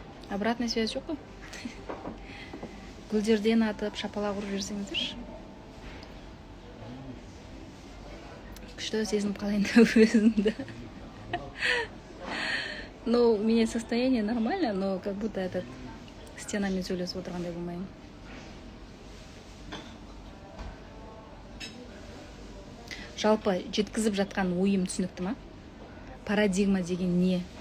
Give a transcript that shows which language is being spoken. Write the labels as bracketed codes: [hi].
[kk] Обратная связь жоқ қой? Гүлдерден атып, шапалақ ұрып жүрсеңіздерші. Күшті сезініп қалайын деп өзімді. [ru] Ну, у меня состояние нормально, но как будто этот стенамен [kk] сөйлесіп отырғандай болмаймын. Жалпы жеткізіп жатқан ойым түсінікті ма? Парадигма деген не?